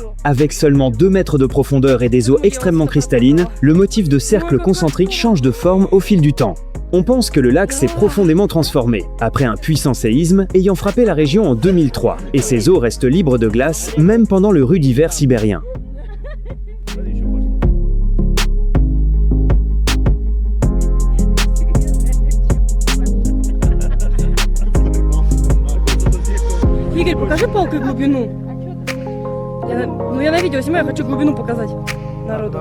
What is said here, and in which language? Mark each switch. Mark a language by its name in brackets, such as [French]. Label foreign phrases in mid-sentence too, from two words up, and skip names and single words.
[French] Avec seulement 2 mètres de profondeur et des eaux extrêmement cristallines, le motif de cercle concentrique change de forme au fil du temps. On pense que le lac s'est profondément transformé, après un puissant séisme ayant frappé la région en 2003, et ses eaux restent libres de glace même pendant le rude hiver sibérien. [Russian] Игорь, покажи палкой глубину. Я на видео снимаю, хочу глубину показать народу.